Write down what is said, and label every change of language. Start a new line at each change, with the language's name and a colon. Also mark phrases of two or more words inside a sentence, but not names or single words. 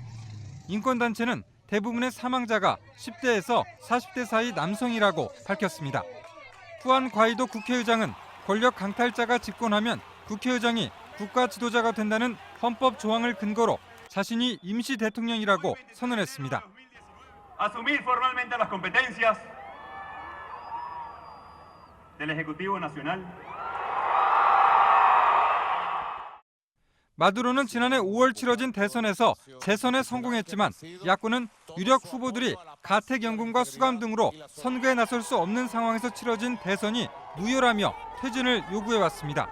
Korean: 인권단체는 대부분의 사망자가 10대에서 40대 사이 남성이라고 밝혔습니다. 후안 과이도 국회의장은 권력 강탈자가 집권하면 국회의장이 국가 지도자가 된다는 헌법 조항을 근거로 자신이 임시 대통령이라고 선언했습니다.
Spanish: Asumir formalmente las competencias del Ejecutivo Nacional.
Korean: 마두로는 지난해 5월 치러진 대선에서 재선에 성공했지만 야권은 유력 후보들이 가택연금과 수감 등으로 선거에 나설 수 없는 상황에서 치러진 대선이 무효라며 퇴진을 요구해왔습니다.